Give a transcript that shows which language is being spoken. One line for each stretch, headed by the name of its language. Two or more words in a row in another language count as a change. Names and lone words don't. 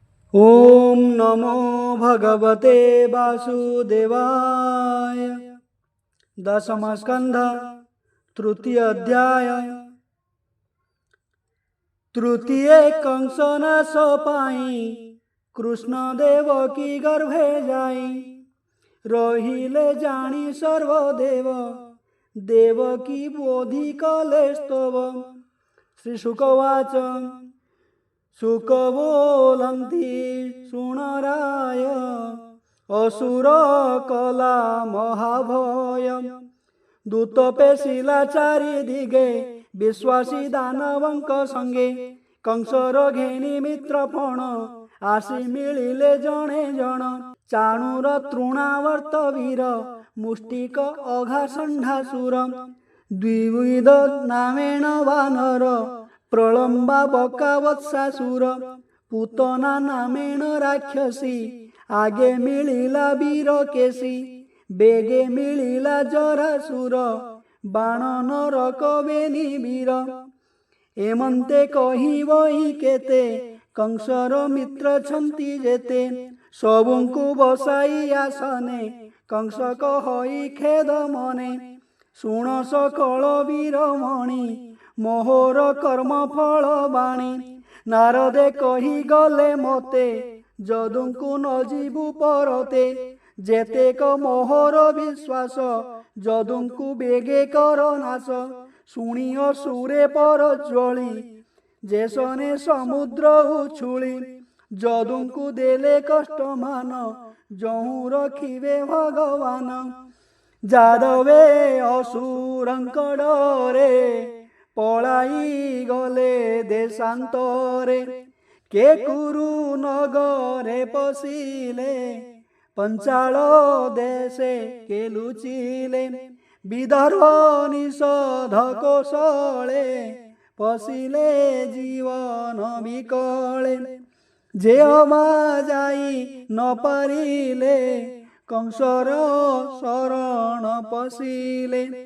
Sanskrit: ओम नमो भगवते वासुदेवाय।
Odia: ଦଶମ ସ୍କନ୍ଧ ତୃତୀୟ ଅଧ୍ୟାୟ। ତୃତୀୟ କଂସ ନାଶ ପାଇଁ କୃଷ୍ଣ ଦେବକୀ ଗର୍ଭେ ଯାଇ। ରହିଲେ ଜାଣି ସର୍ବଦେବ ଦେବକୀ ବୋଧି କଲେ ସ୍ତବ। ଶ୍ରୀ ଶୁକବାଚ ଶୁକ ବୋଲନ୍ତି ଶୁଣରାୟ ଅସୁର କଲା ମହାଭୟ। ଦୂତ ପେଶିଲା ଚାରି ଦିଗେ ବିଶ୍ୱାସୀ ଦାନବଙ୍କ ସଙ୍ଗେ। କଂସର ଘେନି ମିତ୍ରପଣ ଆସି ମିଳିଲେ ଜଣେ ଜଣ। ଚାଣୂର ତୃଣାବର୍ତ୍ତ ବୀର ମୁଷ୍ଟିକ ଅଘା ଷଣ୍ଢାସୁର। ଦ୍ୱିବିଧ ନାମେଣ ବାନର ପ୍ରଲମ୍ବା ବକା ବତ୍ସାସୁର। ପୂତନା ନାମେଣ ରାକ୍ଷସୀ ଆଗେ ମିଳିଲା ବୀର କେଶୀ। ବେଗେ ମିଳିଲା ଜରାସୁର ବାଣ ନରକ ବେନି ବୀର। ଏମନ୍ତେ କହି ବହି କେତେ କଂସର ମିତ୍ର ଛନ୍ତି ଯେତେ। ସବୁଙ୍କୁ ବସାଇ ଆସନେ କଂସ କହଇ ଖେଦ ମନେ। ଶୁଣ ସକଳ ବୀରମଣି ମୋହର କର୍ମ ଫଳ ବାଣୀ। ନାରଦେ କହି ଗଲେ ମତେ ଯଦୁଙ୍କୁ ନ ଜୀବୁ ପରତେ। ଯେତେକ ମୋହର ବିଶ୍ୱାସ ଯଦୁଙ୍କୁ ବେଗେ କର ନାଶ। ଶୁଣି ଅସୁରେ ପର ଜ୍ୱଳି ଯେସନେ ସମୁଦ୍ର ଉଛୁଳି। ଯଦୁଙ୍କୁ ଦେଲେ କଷ୍ଟ ମାନ ଯହୁଁ ରଖିବେ ଭଗବାନ। ଯାଦବେ ଅସୁରଙ୍କ ଡରେ ପଳାଇ ଗଲେ ଦେଶାନ୍ତରେ। କେ କୁରୁ ନଗରେ ପଶିଲେ ପଞ୍ଚାଳ ଦେଶେ କେ ଲୁଚିଲେ। ବିଦର୍ଭ ନିଷଧ କୋଶଳେ ପଶିଲେ ଜୀବନ ବିକଳେ। ଯେ ଅମା ଯାଇ ନ ପାରିଲେ କଂସର ଶରଣ ପଶିଲେ।